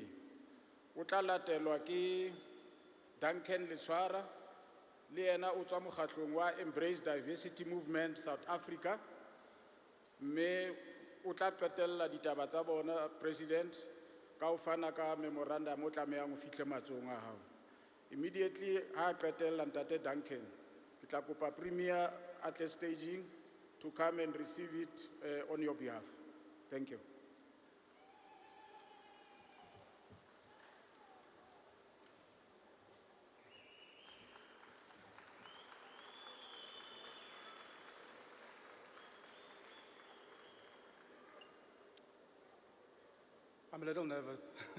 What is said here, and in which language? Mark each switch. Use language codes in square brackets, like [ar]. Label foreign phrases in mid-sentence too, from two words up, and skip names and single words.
[st] O tla latelwa ke Duncan Leswara, le yena o tswa mokgatlong wa Embrace Diversity Movement South Africa. Mme o tla qetella ditaba tsa bona President ka ho fana ka memorandum o tlamehang ho fihle matsong a hao. [en] Immediately [st] ha qetella ntate Duncan, ke tla kopa [en] Premier at the staging to come and receive it on your behalf. Thank you. I'm a little nervous.